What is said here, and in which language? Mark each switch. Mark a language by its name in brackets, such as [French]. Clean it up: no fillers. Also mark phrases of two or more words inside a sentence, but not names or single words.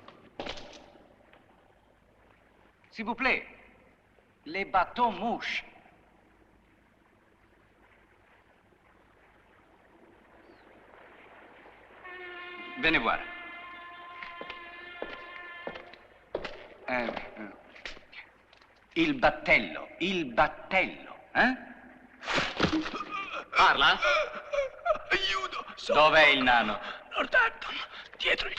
[French] S'il vous plaît. Les bateaux-mouches. Venez voir. [Italian] Il battello, eh? Parla? Aiuto! Dov'è il nano? Northampton, dietro il